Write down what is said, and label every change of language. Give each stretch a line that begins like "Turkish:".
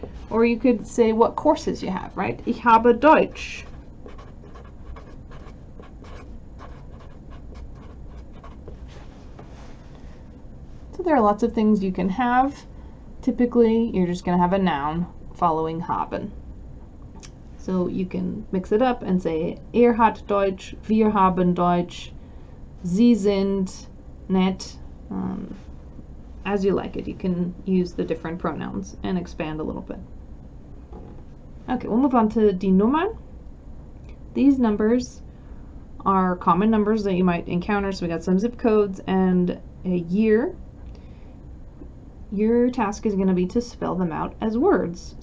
English: Or you could say what courses you have, right?
German: Ich habe Deutsch.
English: So there are lots of things you can have. Typically, you're just going to have a noun following haben. So you can mix it up and say,
German: er hat Deutsch, wir haben Deutsch, sie sind nett.
English: As you like it, you can use the different pronouns and expand a little bit. Okay, we'll move on to die Nummern. These numbers are common numbers that you might encounter. So we got some zip codes and a year. Your task is going to be to spell them out as words.